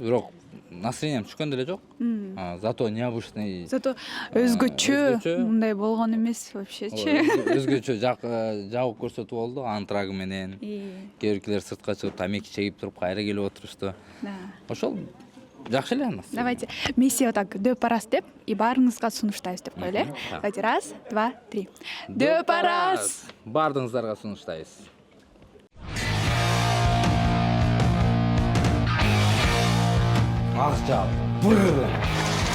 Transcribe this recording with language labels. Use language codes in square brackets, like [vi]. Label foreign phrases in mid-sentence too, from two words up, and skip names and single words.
[ky] Бирок настроением түшкөн деле жок. [ru] Зато необычный. [ky] Зато өзгөчө өзгөчө. мындай болгон эмес вообще-чи. Өзгөчө жабык көрсөтүү болду, антрагы менен. Кээ биркилер сыртка чыгып тамеки чегип туруп кайра келип отурушту. Ошол жакшы эле анысы. [ru] Давайте вместе вот так [ky] дөпарас деп и баарыңызга сунуштайбыз деп коелу. [ru] Давайте раз, два, три. [ky] Дөпарас. Бардыгыңыздарга сунуштайбыз. Акча,